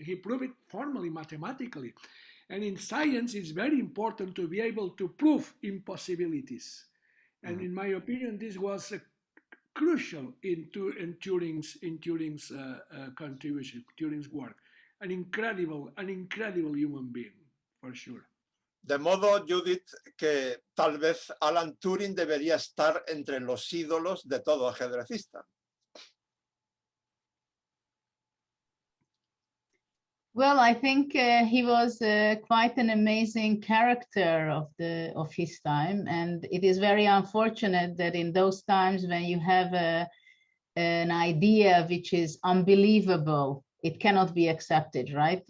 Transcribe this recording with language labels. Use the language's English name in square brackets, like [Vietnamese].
[English] He proved it formally, mathematically. And in science, it's very important to be able to prove impossibilities. And in my opinion, this was crucial in Turing's contribution, Turing's work. An incredible human being, for sure. [Spanish] De modo, Judith, que tal vez Alan Turing debería estar entre los ídolos de todo ajedrecista. [English] Well, I think he was quite an amazing character of his time, and it is very unfortunate that in those times when you have an idea which is unbelievable, it cannot be accepted, right?